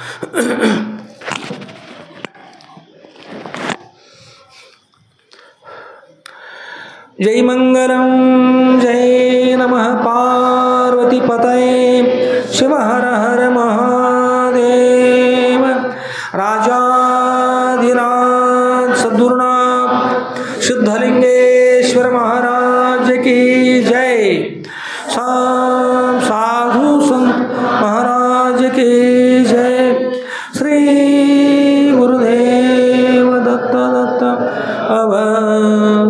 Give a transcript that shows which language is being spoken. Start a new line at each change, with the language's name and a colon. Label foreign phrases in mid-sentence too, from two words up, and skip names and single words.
Sanskrit: जै मङ्गलं जै नमः पार्वती पतये शिव हर हर महादेव राजाधिराज सद्गुरुनाथ सिद्धलिङ्गेश्वर
Hindi: महाराज की जय. साधु संत महाराज की जय. श्री गुरुदेव दत्त दत्त अव